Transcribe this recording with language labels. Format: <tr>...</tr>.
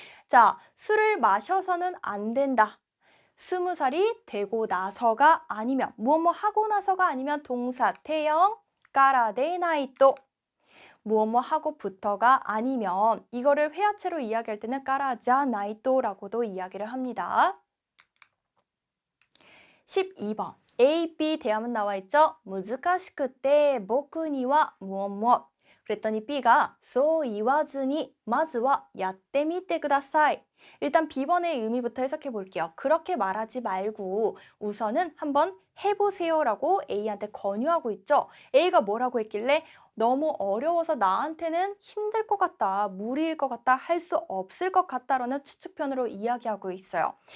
<ko>자, 술을 마셔서는 안 된다. 20살이 되고 나서가 아니면 뭐뭐 하고 나서가 아니면 동사 태형 까라데나이 또 뭐뭐 하고부터가 아니면 이거를 회화체로 이야기할 때는 까라자나이또라고도 이야기를 합니다. 12번 A, B 대화문 나와 있죠?</ko> <ja>難しくて僕には</ja> <ko>무엇 그랬더니 B가</ko> <ja>そう言わずにまずはやってみてください.</ja> <ko>일단 B번의 의미부터 해석해 볼게요. 그렇게 말하지 말고 우선은 한번 해보세요라고 A한테 권유하고 있죠. A가 뭐라고 했길래 너무 어려워서 나한테는 힘들 것 같다, 무리일 것 같다, 할 수 없을 것 같다라는 추측편으로 이야기하고 있어요.</ko>